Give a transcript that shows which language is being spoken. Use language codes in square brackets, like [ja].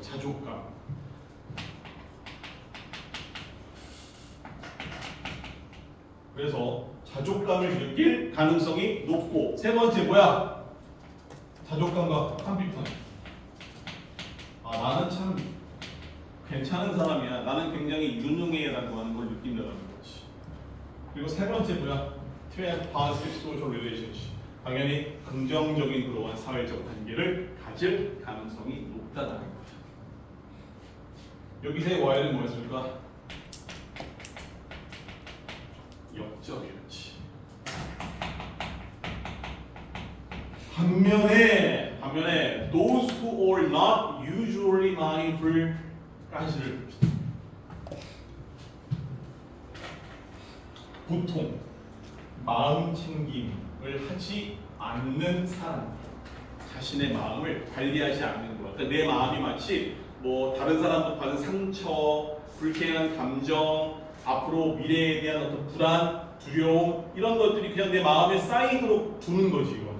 [ko] 자족감 그래서 자족감을 느낄 가능성이 높고 세 번째 뭐야? 자족감과 컴퓨터. 나는 참 괜찮은 사람이야. 나는 굉장히 유능해라고 하는 걸 느낀다는 거지. 그리고 세 번째 뭐야? [en] To have positive social relationship. [ko] 당연히 긍정적인 그러한 사회적 관계를 가질 가능성이 높다는 거죠. 여기서의 Y는 뭐였을까? 역적이었지. 반면에 [en] those who are not usually mindful까지를 [ko] 봅시다. 보통 마음 챙김을 하지 않는 사람, 자신의 마음을 관리하지 않는 거야. 그러니까 내 마음이 마치 뭐 다른 사람부터 받은 상처, 불쾌한 감정, 앞으로 미래에 대한 어떤 불안, 두려움 이런 것들이 그냥 내 마음에 쌓이도록 두는 거지 이거.